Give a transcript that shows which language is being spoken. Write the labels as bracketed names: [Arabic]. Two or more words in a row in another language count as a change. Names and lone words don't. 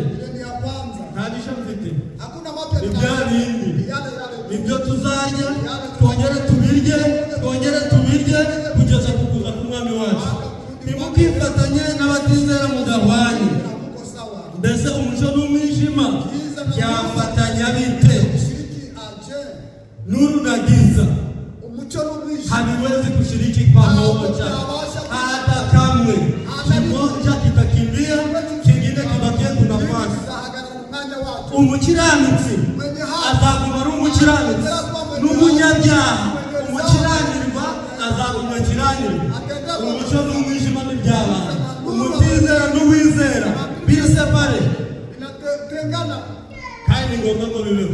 [Kinyarwanda] Nta gisha mfite ibya bindi nibyo tuzarya twongere tubirye kugeza ku kuza k'Umwami wacu. Timukifatanye n'abatizera mudahwanye. Mbese umuco n'umwijima byafatanya bite? [Swahili] Nuru na giza haviwezi kushiriki pamoja hata kamwe. Kimoja kitakimbia, kingine kibakie kuna nafasi. [Kinyarwanda] Umukiranutsi azaguma ari umukiranutsi, n'umunyabyaha umukiranirwa azaguma akiranirwa. Umuco n'umwijima ntibyabana. Umutizera n'uwizera birisepare kandi ni ngombwa ngo bibeho.